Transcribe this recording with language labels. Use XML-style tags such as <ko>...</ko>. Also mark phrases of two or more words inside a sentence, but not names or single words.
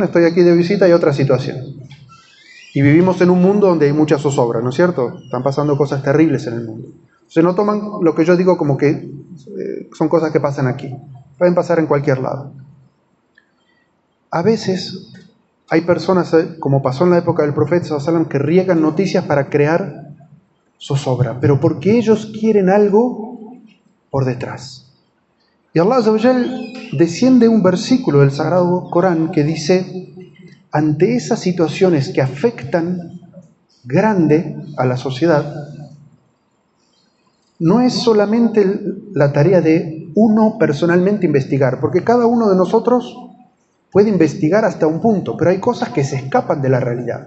<es>Estoy aquí de visita, hay otra situación. Y vivimos en un mundo donde hay mucha zozobra, ¿no es cierto? Están pasando cosas terribles en el mundo. Entonces no toman lo que yo digo como que son cosas que pasan aquí. Pueden pasar en cualquier lado. A veces hay personas, como pasó en la época del profeta</es> <ar>صلى الله عليه وسلم,</ar> <es>que riegan noticias para crear zozobra, pero porque ellos quieren algo por detrás. Y</es> <ar>الله عز وجل</ar> <es>desciende un versículo del Sagrado Corán que dice: ante esas situaciones que afectan grande a la sociedad, no es solamente la tarea de uno personalmente investigar, porque cada uno de nosotros puede investigar hasta un punto, pero hay cosas que se escapan de la realidad.</es>